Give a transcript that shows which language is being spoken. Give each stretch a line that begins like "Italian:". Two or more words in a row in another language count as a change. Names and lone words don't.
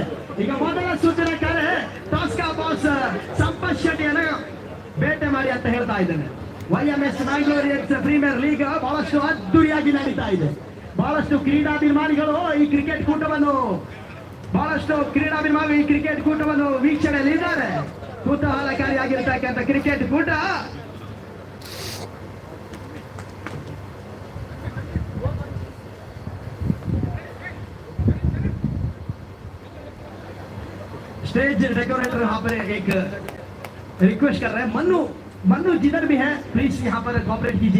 Kannada: ಈಗ ಮೊದಲ ಸೂಚನೆ ಕರೆ ಟಾಸ್ಕಾ ಬಾಸ್ ಸಂಪತ್ ಶೆಟ್ಟಿಯನ್ನು ಬೇಟೆ ಮಾಡಿ ಅಂತ ಹೇಳ್ತಾ ಇದ್ದೇನೆ. YMS ಮ್ಯಾಂಗ್ಲೋರಿಯನ್ಸ್ ಪ್ರೀಮಿಯರ್ ಲೀಗ್ ಬಹಳಷ್ಟು ಅದ್ದೂರಿಯಾಗಿ ನಡೀತಾ ಇದೆ. ಬಹಳಷ್ಟು ಕ್ರೀಡಾಭಿಮಾನಿಗಳು ಈ ಕ್ರಿಕೆಟ್ ಕೂಟವನ್ನು ವೀಕ್ಷಣೆಯಲ್ಲಿದ್ದಾರೆ. ಕುತೂಹಲಕಾರಿಯಾಗಿರ್ತಕ್ಕಂಥ ಕ್ರಿಕೆಟ್ ಕೂಟ.
English: stage decorator
Hindi: यहाँ पर एक रिक्वेस्ट कर रहे हैं, मन्नू जिधर भी है प्लीज यहाँ पर कोऑपरेट कीजिए.